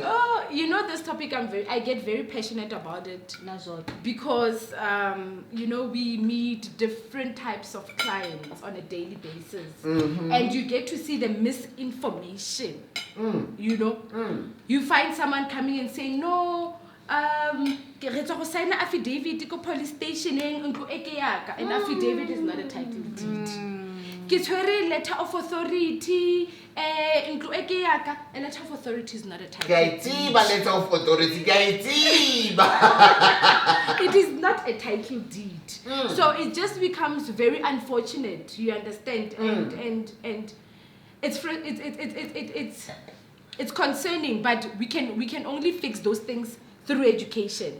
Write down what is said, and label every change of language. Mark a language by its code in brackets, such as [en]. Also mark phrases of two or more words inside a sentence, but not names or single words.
[en] Oh, this topic I get very passionate about it. Because we meet different types of clients on a daily basis, and you get to see the misinformation. You find someone coming and saying, no, [tn] ke re tswa go [en] sign affidavit [tn] ko [en] police stationeng [tn] ntlo e ke yaka. [en] An affidavit is not a title deed. [tn] Ke tshwere [en] letter of authority [tn] ntlo e ke yaka. [en] A letter of authority is not a title deed. Letter of authority. It is not a title deed. So it just becomes very unfortunate, you understand? And it's concerning, but we can only fix those things through education.